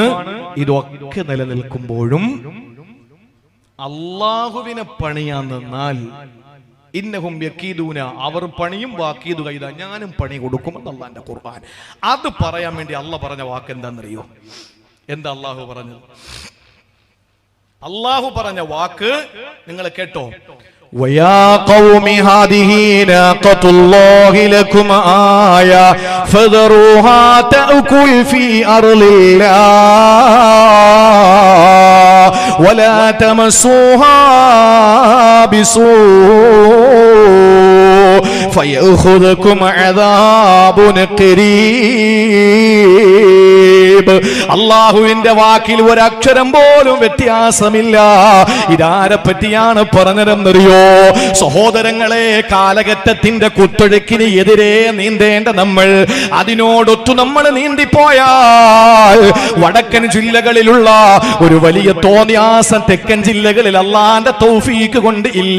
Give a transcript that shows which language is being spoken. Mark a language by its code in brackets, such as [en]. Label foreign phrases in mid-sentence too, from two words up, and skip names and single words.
[ml] ഇതൊക്കെ നിലനിൽക്കുമ്പോഴും അല്ലാഹുവിനെ പണിയാൻ നിന്നാൽ [ar] إنهم يكيدون, [ml] അവർ പണിയും [ar] وأكيد كيدا, [ml] ഞാനും പണി കൊടുക്കുമെന്ന് അല്ലാഹുവിന്റെ ഖുർആൻ. അത് പറയാൻ വേണ്ടി അല്ലാഹു പറഞ്ഞ വാക്ക് എന്താണെന്നറിയോ? എന്താ അല്ലാഹു പറഞ്ഞത്? അല്ലാഹു പറഞ്ഞ വാക്ക് നിങ്ങൾ കേട്ടോ. [ar] وَيَا قَوْمِ هَذِهِ نَاقَةُ اللَّهِ لَكُمْ آيَةٌ فَذَرُوهَا تَأْكُلْ فِي أَرْضِ اللَّهِ وَلَا تَمَسُّوهَا بِسُوءٍ فَيَأْخُذَكُمْ عَذَابٌ قَرِيبٌ. [ml] അല്ലാഹുവിന്റെ വാക്കിൽ ഒരക്ഷരം പോലും വ്യത്യാസമില്ല. ഇതാരെ പറ്റിയാണ് പറഞ്ഞതെന്നറിയോ? സഹോദരങ്ങളെ, കാലഘട്ടത്തിന്റെ കുത്തൊഴുക്കിന് എതിരെ നീന്തേണ്ട നമ്മൾ അതിനോടൊത്തു നമ്മൾ നീന്തിപ്പോയാൽ വടക്കൻ ജില്ലകളിലുള്ള ഒരു വലിയ തോന്നിയാസം തെക്കൻ ജില്ലകളിൽ അല്ലാഹുവിന്റെ തൗഫീക്ക് കൊണ്ട് ഇല്ല.